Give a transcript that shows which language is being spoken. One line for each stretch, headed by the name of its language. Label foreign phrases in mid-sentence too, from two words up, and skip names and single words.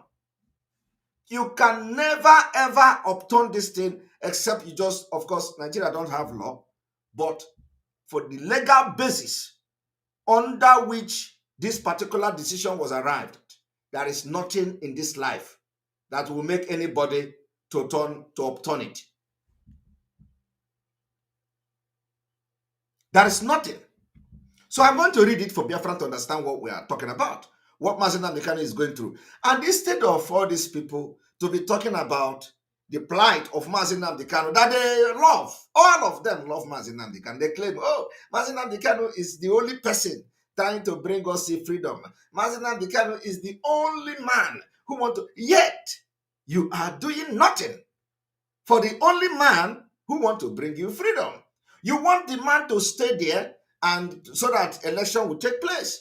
English: You can never ever upturn this thing except you just, of course, Nigeria don't have law, but for the legal basis under which this particular decision was arrived, there is nothing in this life that will make anybody to upturn it. There is nothing. So I'm going to read it for Biafra to understand what we are talking about, what Mazi Nnamdi Kanu is going through. And instead of all these people to be talking about the plight of Mazi Nnamdi Kanu that they love, all of them love Mazi Nnamdi Kanu. They claim, Mazi Nnamdi Kanu is the only person trying to bring us freedom. Mazi Nnamdi Kanu is the only man who wants to, yet you are doing nothing for the only man who wants to bring you freedom. You want the man to stay there and so that election will take place.